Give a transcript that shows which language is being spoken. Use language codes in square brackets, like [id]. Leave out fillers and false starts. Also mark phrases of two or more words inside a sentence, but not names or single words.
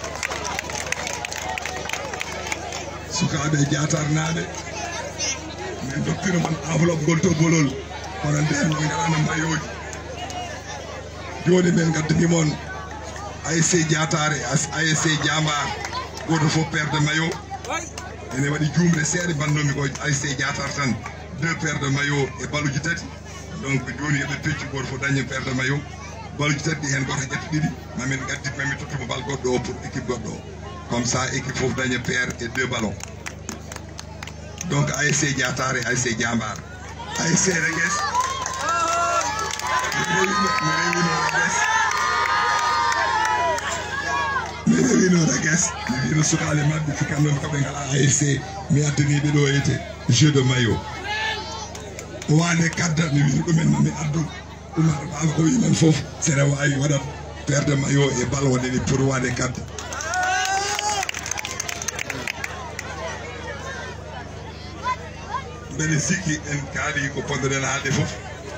[ff] sukaɓe Diatarnaɓe min doktira man enveloppe ngol to bolol kono nden min gaɗano mayoji joni min gaddani mon ASC Diatar e ASC Diambar goto fof [fr] paire de maillot [ff] ene waɗi jumre seeɗa bannomi ko ASC Diatar tan [fr] 2 paires de maillot [ff] e baluji tati donc joni eɓe pecci goto fof dañi [fr] paire de maillot [ff] baluji tati ɗi hen goto ƴetta ɗiɗi mamin gaddi mami tottuma bal goɗɗo o [fr] pour équipe [ff] goɗɗo o [fr] comme ça [ff] équipe fof daña paire [fr] et 2 ballons donc [ff] ASC Diatar et ASC Diambar ASC Regues mi rewino Regues mi wino sukale mabɓe fikannomi koɓe ngala ASC mi addaniɓe ɗo ete [fr] jeu de maillot [ff] wade kadda mi wino ɗumen mami addu Oumar Baba o wiman foof seɗa wawi waɗat [fr] paire de maillot [ff] e bal waɗeni pour wade kadda mbeɗe sikki en kaali ko ponnoɗen haalde foof